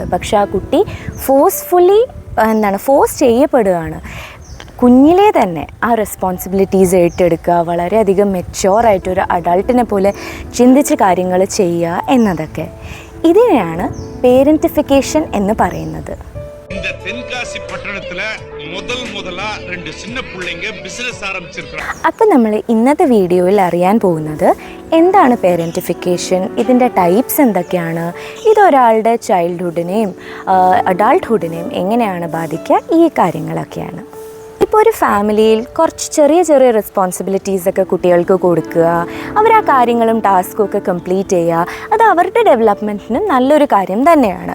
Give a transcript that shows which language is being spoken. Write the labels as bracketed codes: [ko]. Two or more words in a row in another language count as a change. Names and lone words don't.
[ml] പക്ഷേ ആ കുട്ടി ഫോഴ്സ് ചെയ്യപ്പെടുകയാണ്. കുഞ്ഞിലേ തന്നെ ആ റെസ്പോൺസിബിലിറ്റീസ് ഏറ്റെടുക്കുക, വളരെയധികം മെച്യോറായിട്ടൊരു അഡൾട്ടിനെ പോലെ ചിന്തിച്ച് കാര്യങ്ങൾ ചെയ്യുക എന്നതൊക്കെ. ഇതിനെയാണ് പേരൻറ്റിഫിക്കേഷൻ എന്ന് പറയുന്നത്. [ta] இந்த தென்காசி பட்டணத்துல முதலா 2 சின்ன பிள்ளைங்க பிசினஸ் ஆரம்பிச்சிருக்காங்க. [ml] അപ്പോൾ നമ്മൾ ഇന്നത്തെ വീഡിയോയിൽ അറിയാൻ പോകുന്നത് എന്താണ് പേരൻറ്റിഫിക്കേഷൻ, ഇതിൻ്റെ ടൈപ്സ് എന്തൊക്കെയാണ്, ഇതൊരാളുടെ ചൈൽഡ്ഹുഡിനെയും അഡൾട്ട്ഹുഡിനെയും എങ്ങനെയാണ് ബാധിക്കുക, ഈ കാര്യങ്ങളൊക്കെയാണ്. ഇപ്പോൾ ഒരു ഫാമിലിയിൽ കുറച്ച് ചെറിയ റെസ്പോൺസിബിലിറ്റീസൊക്കെ കുട്ടികൾക്ക് കൊടുക്കുക, അവർ ആ കാര്യങ്ങളും ടാസ്കും ഒക്കെ കംപ്ലീറ്റ് ചെയ്യുക, അത് അവരുടെ ഡെവലപ്മെൻറ്റിനും നല്ലൊരു കാര്യം തന്നെയാണ്.